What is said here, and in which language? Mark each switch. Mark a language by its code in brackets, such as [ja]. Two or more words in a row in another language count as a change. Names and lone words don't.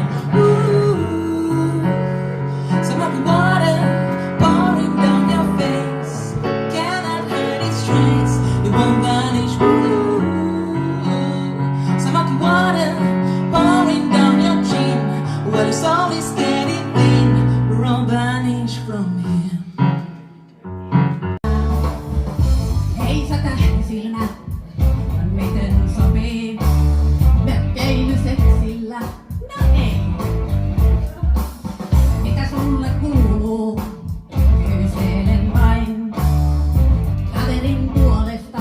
[en] Ooh, some of the water pouring down your face cannot hide its trace. It won't vanish. Ooh, some of the water pouring down your chin. Well, it's always getting thin. We're all banished from here. [fi] Hei sä tähtisilmä, miten sopii mökkeilyseksillä? No ei. Mitä sulle kuuluu? Kyselen vain kaverin puolesta.